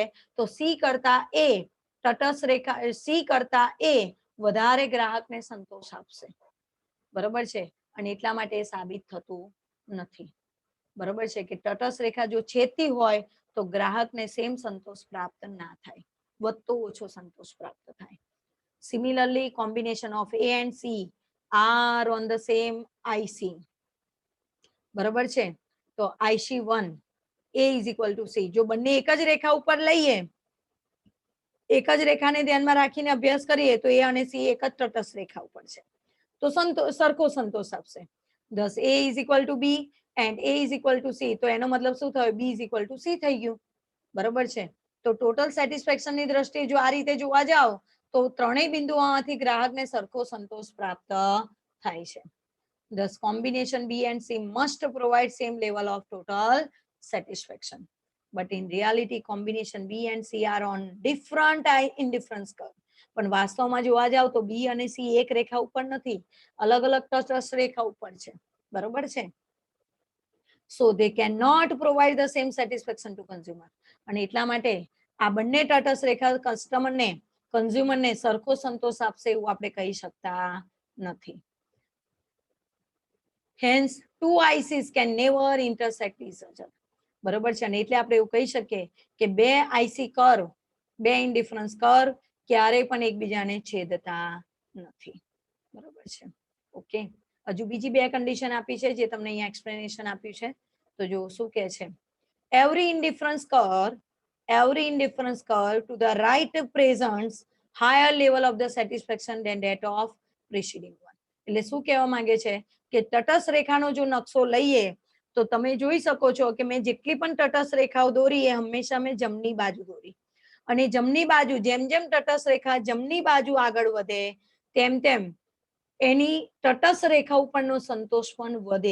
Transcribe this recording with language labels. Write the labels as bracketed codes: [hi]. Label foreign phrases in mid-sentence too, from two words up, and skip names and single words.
[gu] તો C કરતા A વધારે ગ્રાહકને સંતોષ આપશે. બરોબર છે. અને એટલા માટે સાબિત થતું નથી. બરોબર છે કે તટસ્થ રેખા જો છેદતી હોય તો ગ્રાહકને સેમ સંતોષ પ્રાપ્ત ના થાય, વધતો ઓછો સંતોષ પ્રાપ્ત થાય. [en] Similarly, combination of A and C are on the same IC. [gu] બરોબર છે. તો [en] IC1 A is equal to C. [gu] જો બંને એક જ રેખા ઉપર લઈએ, એક જ રેખાને ધ્યાનમાં રાખીને અભ્યાસ કરીએ તો A અને C એક જ તટસ્થ રેખા ઉપર છે તો સરખો સંતોષ આપશે. [en] Thus A is equal to B and A is equal to C. [gu] તો એનો મતલબ શું થયો? [en] B is equal to C [gu] થઈ ગયું. બરોબર છે. તો [en] total satisfaction [gu] ની દ્રષ્ટિએ જો આ રીતે જોવા જાવ તો ત્રણેય બિંદુઓમાંથી ગ્રાહકને સરખો સંતોષ પ્રાપ્ત થાય છે. [en] Thus combination B and C must provide same level of total satisfaction. But in reality combination B and C are on different indifference curve. [gu] પણ વાસ્તવમાં જોવા જાવ તો B અને C એક રેખા ઉપર નથી, અલગ અલગ તટસ્થ રેખા ઉપર છે. બરોબર છે. [en] So they cannot provide the same satisfaction to consumer. [gu] અને એટલા માટે આ બંને તટસ્થ રેખા કસ્ટમરને કન્ઝ્યુમરને સરખો સંતોષ આપશે એવું આપણે કહી શકતા નથી. [en] hence two ICs can never intersect each other. [gu] બરોબર છે. અને એટલે આપણે એવું કહી શકીએ કે બે [en] IC curve, [gu] બે [en] indifference curve [gu] ક્યારેય પણ એકબીજાને છેદતા નથી. બરોબર છે. ઓકે, હજુ બીજી બે કન્ડિશન આપી છે જે તમને અહીંયા એક્સપ્લેનેશન આપ્યું છે. તો જો શું કહે છે, [en] every indifference curve to the right presents higher level of the satisfaction than that of preceding one. [gu] એટલે શું કહેવા માંગે છે કે તટસ્થ રેખાનો જો નકશો લઈએ તો તમે જોઈ શકો છો કે મેં જેટલી પણ તટસ્થ રેખાઓ દોરી એ હંમેશા મેં જમણી બાજુ દોરી, અને જમણી બાજુ જેમ જેમ તટસ્થ રેખા જમણી બાજુ આગળ વધે તેમ તેમ એની તટસ્થ રેખા ઉપરનો સંતોષ પણ વધે.